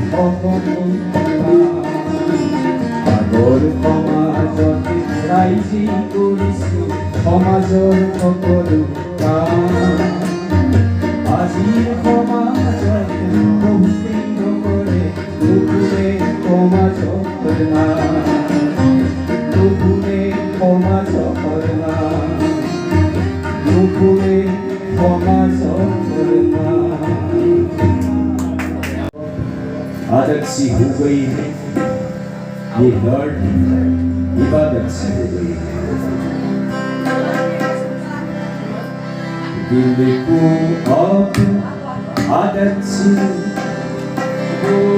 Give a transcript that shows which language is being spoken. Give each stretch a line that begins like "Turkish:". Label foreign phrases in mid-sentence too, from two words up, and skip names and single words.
Assamese: আগৰ সমাজতে ৰাইজে কৰিছিল সমাজৰ সকলো কাম আজিৰ সমাজতে বহুতেই নকৰে নুফুলে সমাজৰ নাম নুফুলে সমাজৰ নাম নুফুলে সমাজৰ नाम
Hindi: आदत सी हो गई है ये दर्द इबादत सी हो गई है दिल को अब आदत सी हो